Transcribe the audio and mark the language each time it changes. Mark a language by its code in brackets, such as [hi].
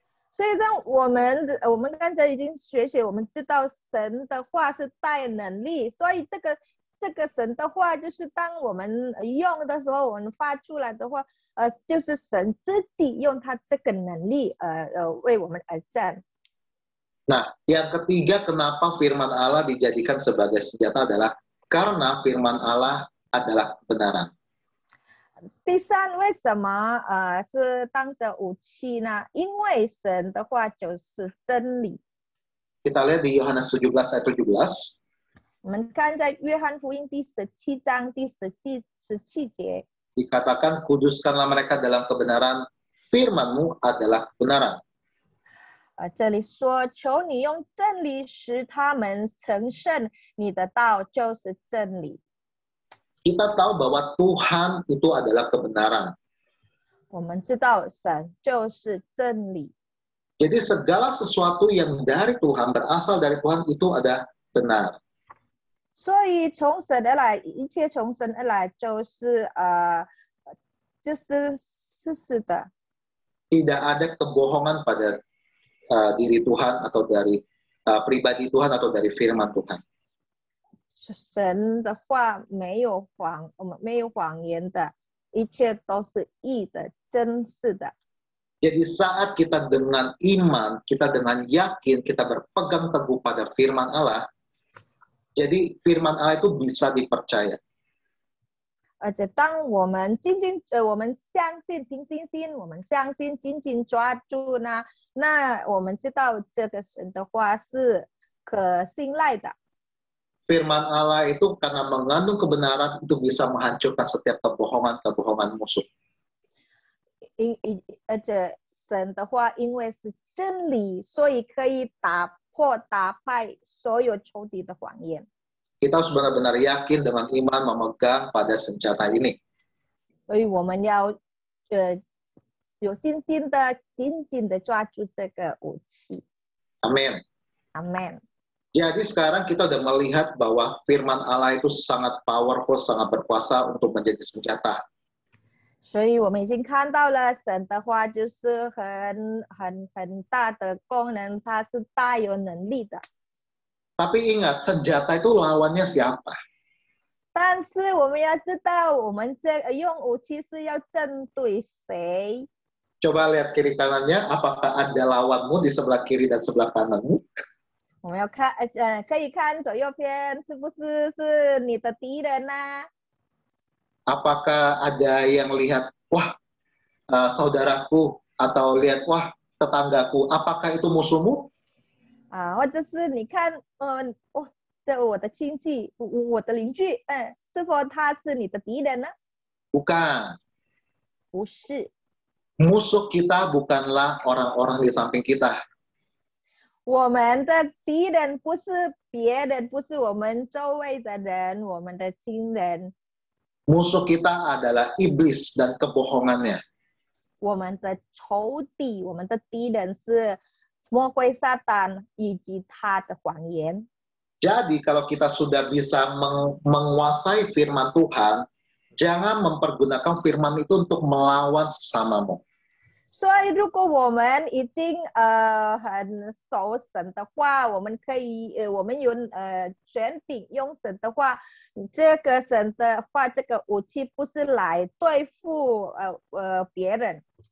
[zh] 所以当我们刚才已经学习，我们知道神的话是带能力，所以这个神的话就是当我们用的时候，我们发出来的话，就是神自己用他这个能力为我们而战。 [id] Nah, yang ketiga kenapa firman Allah dijadikan sebagai senjata adalah karena firman Allah adalah kebenaran. [zh] 第三，为什么是当着武器呢？因为神的话就是真理。 [id] Kita lihat di Yohanes 17 ayat 17. [zh] 我们看在约翰福音第17章第17节， [id] Dikatakan, kuduskanlah mereka dalam kebenaran, firman-Mu adalah kebenaran. [zh] 这里说，求你用真理使他们成圣，你的道就是真理。 [id] Kita tahu bahwa Tuhan itu adalah kebenaran. [zh] 我们知道神就是真理， [id] Jadi segala sesuatu yang dari Tuhan, berasal dari Tuhan itu ada benar. [zh] 所以从神而来，一切从神而来就是事实的， [id] Tidak ada kebohongan pada diri Tuhan atau dari pribadi Tuhan atau dari firman Tuhan. [zh] 神的话没有谎言的，一切都是义的、真实的。 [id] Jadi saat kita dengan iman, kita dengan yakin, kita berpegang teguh pada firman Allah, jadi firman Allah itu bisa dipercaya. [zh] 而且当我们我们相信凭信心，我们相信紧紧抓住呢，那我们知道这个神的话是可信赖的。 [id] Firman Allah itu karena mengandung kebenaran itu bisa menghancurkan setiap kebohongan musuh. [zh] 而且神的话因为是真理，所以可以打败所有仇敌的谎言。 [id] Kita harus benar-benar yakin dengan iman memegang pada senjata ini. [zh] 所以我们要有信心的紧紧的抓住这个武器。 [id] Amin. Amin. Jadi sekarang kita udah melihat bahwa firman Allah itu sangat powerful, sangat berkuasa untuk menjadi senjata. [zh] 所以我们已经看到了神的话就是很大的功能，它是大有能力的。 [id] Tapi ingat, senjata itu lawannya siapa? [zh] 但是我们要知道，我们用武器是要针对谁？ [id] Coba lihat kiri kanannya, apakah ada lawanmu di sebelah kiri dan sebelah kananmu? [zh] 我们要看可以看左右边是不是你的敌人呢、 [id] Apakah ada yang lihat, wah saudaraku, atau lihat, wah tetanggaku, apakah itu musuhmu? [zh] 或者是你看这我的亲戚，我的邻居，是否他是你的敌人呢？ [id] Bukan. [zh] 不是， [id] Musuh kita bukanlah orang-orang di samping kita. [zh] 我们的敌人不是别人，不是我们周围的人，我们的亲人。 [id] Musuh kita adalah iblis dan kebohongannya. [zh] 我们的仇敌，我们的敌人是魔鬼撒旦以及他的谎言。 [id] Jadi kalau kita sudah bisa menguasai firman Tuhan, jangan mempergunakan firman itu untuk melawan sesamamu. [zh] 所以，如果我们已经很熟神的话，我们可以我们有权柄用神的话，这个神的话，这个武器不是来对付别人。